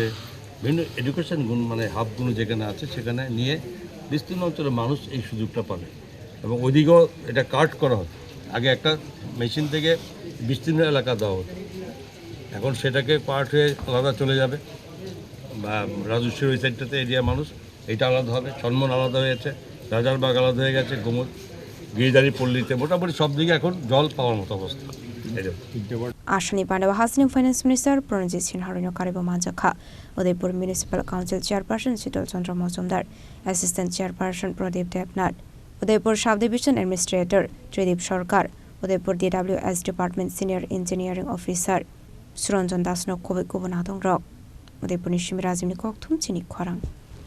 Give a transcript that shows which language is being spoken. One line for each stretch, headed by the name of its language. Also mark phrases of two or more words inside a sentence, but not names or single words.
Bangla: বিভিন্ন এডুকেশন মানে হাবগুলো যেখানে আছে সেখানে নিয়ে বিস্তীর্ণ অঞ্চলের মানুষ এই সুযোগটা পাবে এবং ওইদিকেও এটা কাট করা হয় আগে একটা মেশিন থেকে বিস্তীর্ণ এলাকা দেওয়া হতো এখন সেটাকে পার্ট হয়ে আলাদা চলে যাবে বা রাজস্বের ওই সাইডটাতে এরিয়া মানুষ এটা আলাদা হবে ছনমন আলাদা হয়েছে রাজারবাগ আলাদা হয়ে গেছে গিরিধারী পল্লীতে মোটামুটি সব দিকে এখন জল পাওয়ার মতো অবস্থা
Kok Borok: Ashani Pandawa Hasni
English: Finance Minister
Kok Borok: Pranjit Singh Harai no Karibo Manjakha Udaipur Municipal Council Chairperson Shital Chandra Mazumdar
English: Assistant Chairperson
Kok Borok: Pradeep Devnath Udaipur Sub Division Administrator Tridip Sarkar Udaipur DWS Department Senior Engineering Officer Suranjan Das no Kobe Kubun Adong Rok Udaipur Nishimi Razim Nikok Thum Chini Khwarang